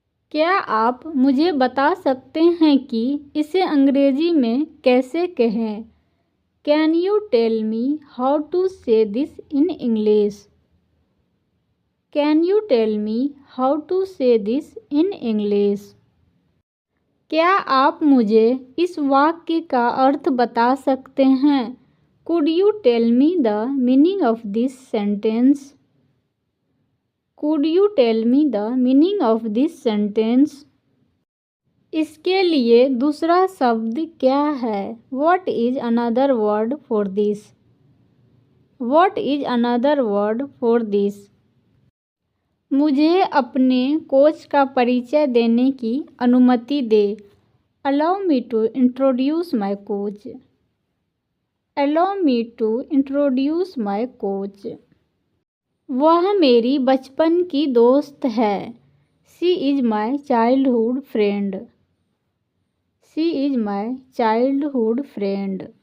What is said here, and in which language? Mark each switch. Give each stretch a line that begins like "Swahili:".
Hindi: क्या आप मुझे बता सकते हैं कि इसे अंग्रेजी में कैसे कहें?
English: Can you tell me how to say this in English? Can you tell me how to say this in English?
Hindi: क्या आप मुझे इस वाक्य का अर्थ बता सकते हैं?
English: Could you tell me the meaning of this sentence? Could you tell me the meaning of this sentence?
Hindi: इसके लिए दूसरा शब्द क्या है?
English: What is another word for this? What is another word for this?
Hindi: मुझे अपने कोच का परिचय देने की अनुमति दे।
English: Allow me to introduce my coach. Allow me to introduce my coach.
Hindi: वह मेरी बचपन की दोस्त है।
English: She is my childhood friend. She is my childhood friend.